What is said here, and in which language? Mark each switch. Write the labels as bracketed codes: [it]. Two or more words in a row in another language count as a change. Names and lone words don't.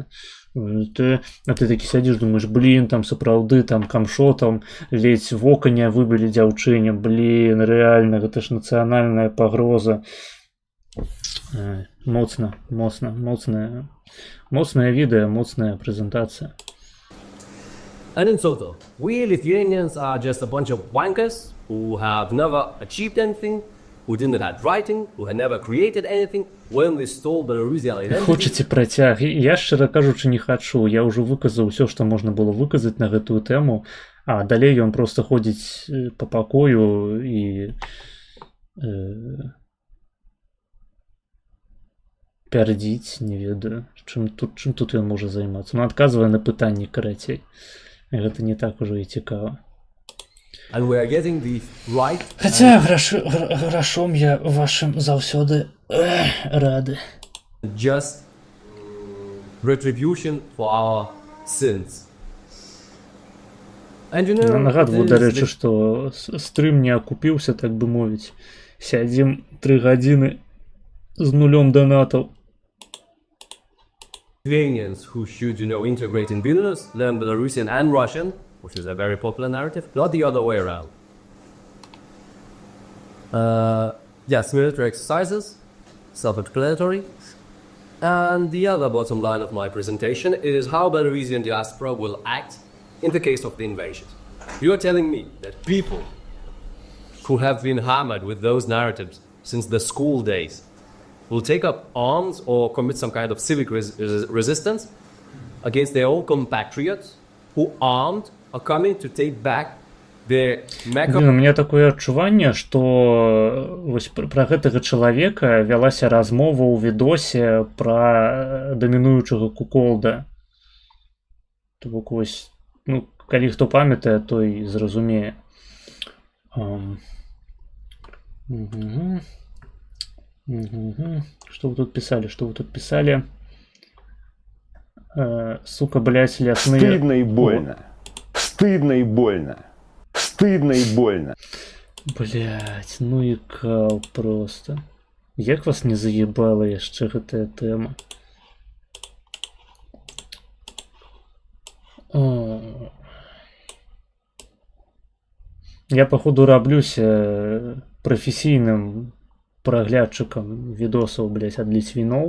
[be] А ты такі сядзіш, думаеш, блін, там сапраўды там камшотам ледзь вока не выбілі дзяўчыне, блін, рэальна, гэта ж нацыянальная пагроза. Моцная відэа, моцная прэзентацыя. [en] And in total, we Lithuanians are just a bunch of wankers who have never achieved anything, who didn't have writing, who had never created anything, when we stole Belarusian identity. [be] Хочаце працяг? Я, шчыра кажучы, не хачу. Я ўжо выказаў усё, што можна было выказаць на гэтую тэму, а далей ён проста ходзіць па пакою і пярдзіць, не ведаю, чым тут ён можа займацца. Ну, адказвае на пытанні карацей. Гэта не так ужо і цікава. [en] And we are getting the right. [be] Хаця грашом я вашым заўсёды рады. [en] Just retribution for our sins. And you know, [be] Нагадваю, дарэчы, што стрым не акупіўся, так бы мовіць. Сядзім 3 гадзіны з нулём донатаў. [en] Lithuanians who should, integrate in Vilnius, learn Belarusian and Russian, which is a very popular narrative, not the other way around. Yes, military exercises, self-explanatory. And the other bottom line of my presentation is how Belarusian diaspora will act in the case of the invasion. You are telling me that people who have been hammered with those narratives since the school days will take up arms or commit some kind of civic resistance against their own compatriots who armed are coming to take back their Mecca. [ru] У меня [be] такое адчуванне, што вось пра гэтага чалавека вялася размова ў відосе пра дамінуючага куколда. То бок вось, калі хто памятае, той зразумее. [ru] Что вы тут писали? Сука, блядь, лясные... Стыдно и больно. Стыдно и больно. Стыдно и больно. Блядь, ну и кал просто. [be] Як вас не заебала яшчэ гэтая тэма? Я, походу, раблюся прафесійным праглядчыкам відосаў, блядь, ад ліцвіноў.